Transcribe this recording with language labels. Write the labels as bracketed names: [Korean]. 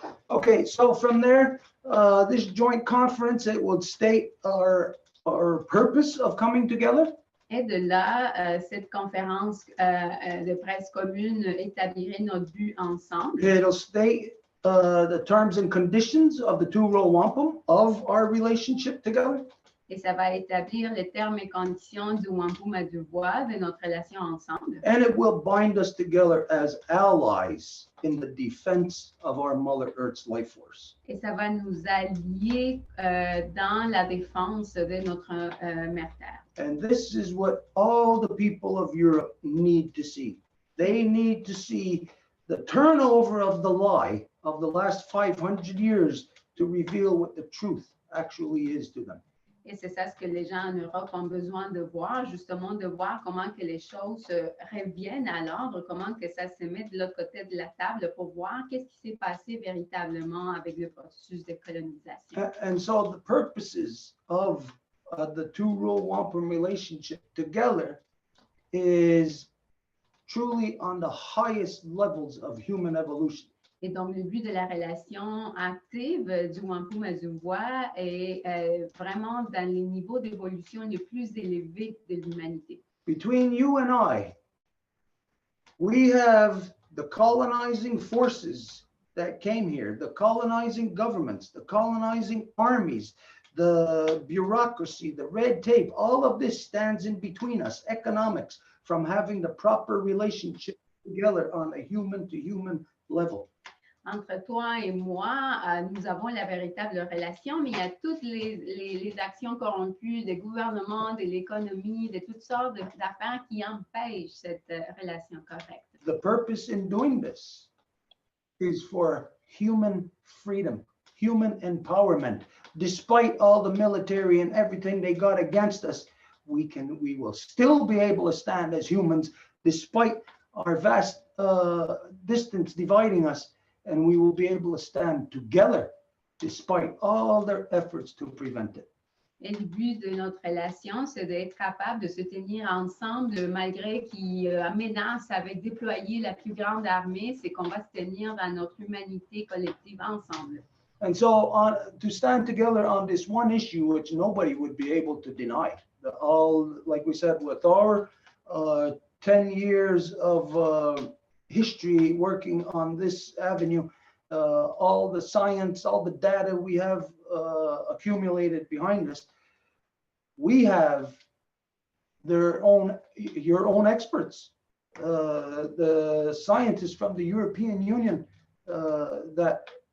[English] Okay, so from there, this joint conference, it will state our purpose of coming together. [French] Et de là, cette conférence de presse commune établirait notre but ensemble. [English] It'll state the terms and conditions of the two Row Wampum of our relationship together. [French] Et ça va établir les termes et conditions du Wampum à Deux Voies de notre relation ensemble. [English] And it will bind us together as allies in the defense of our Mother Earth's life force. [French] Et ça va nous allier dans la défense de notre mère Terre. [English] And this is what all the people of Europe need to see. They need to see the turnover of the lie of the last 500 years to reveal what the truth actually is to them. [French] Et c'est ça ce que les gens en Europe ont besoin de voir, justement de voir comment que les choses reviennent à l'ordre, comment que ça se met de l'autre côté de la table pour voir qu'est-ce qui s'est passé véritablement avec le processus de colonisation. [English] And so the purposes of the two Row Wampum relationship together is truly on the highest levels of human evolution. [French] Et donc, le but de la relation active du Wampum à Deux Voies est vraiment dans les niveaux d'évolution les plus élevés de l'humanité. [English] Between you and I, we have the colonizing forces that came here, the colonizing governments, the colonizing armies, the bureaucracy, the red tape, all of this stands in between us, economics, from having the proper relationship together on a human-to-human level. [French] Entre toi et moi, nous avons la véritable relation, mais il y a toutes les actions corrompues des gouvernements, de l'économie, de toutes sortes d'affaires qui empêchent cette relation correcte. [English] The purpose in doing this is for human freedom, human empowerment. Despite all the military and everything they got against us, we will still be able to stand as humans despite our vast distance dividing us. And we will be able to stand together despite all their efforts to prevent it. [French] Et le but de notre relation, c'est d'être capable de se tenir ensemble malgré qu'ils menacent avec déployer la plus grande armée, c'est qu'on va se tenir dans notre humanité collective ensemble. [English] And so to stand together on this one issue, which nobody would be able to deny, like we said, with our 10 years of history working on this avenue, all the science, all the data we have accumulated behind us, we have your own experts, the scientists from the European Union that